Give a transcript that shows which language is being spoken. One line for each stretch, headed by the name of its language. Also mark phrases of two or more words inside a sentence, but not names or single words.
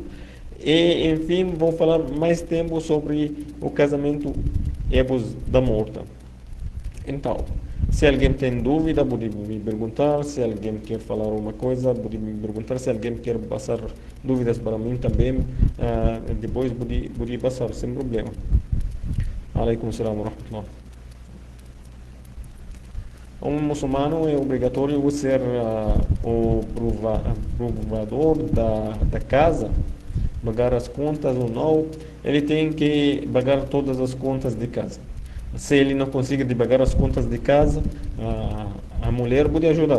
Portuguese: E, enfim, vou falar mais tempo sobre o casamento Epos da Morta. Então, se alguém tem dúvida, pode me perguntar. Se alguém quer falar uma coisa, pode me perguntar. Se alguém quer passar dúvidas para mim também, depois pode passar, sem problema.
Arabic: عليكم السلام ورحمة الله.
Portuguese: Um muçulmano é obrigatório ser o provador da casa, pagar as contas ou não. Ele tem que pagar todas as contas de casa. Se ele não conseguir pagar as contas de casa, a mulher pode ajudar.